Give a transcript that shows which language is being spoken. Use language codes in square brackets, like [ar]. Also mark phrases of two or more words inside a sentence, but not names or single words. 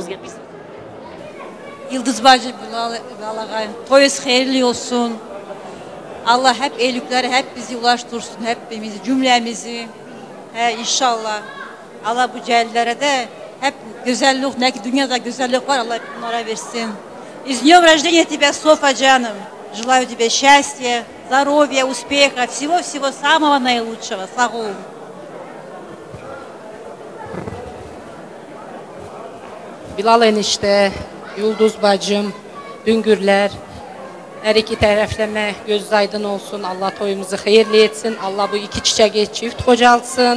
[tr] Yıldız bacı, Bilal ağay, toyuz hayırlı olsun. Allah hep iyilikleri hep bizi ulaştırsın, hepimizi, cümlemizi. İnşallah. Allah bu cahillere de hep güzellik, ne ki dünyada güzellik var, Allah bunlara versin. [ru] С днем рождения тебя, Софа Джаном. Желаю тебе счастья, здоровья, успеха, всего-всего самого наилучшего. [tr] Sağ olun. Bilal enişte, Yıldız bacım, Düngürler, her iki tərəfləmə göz aydın olsun. Allah toyumuzu xeyirli etsin. Allah bu iki çiçeği çift qocalsın.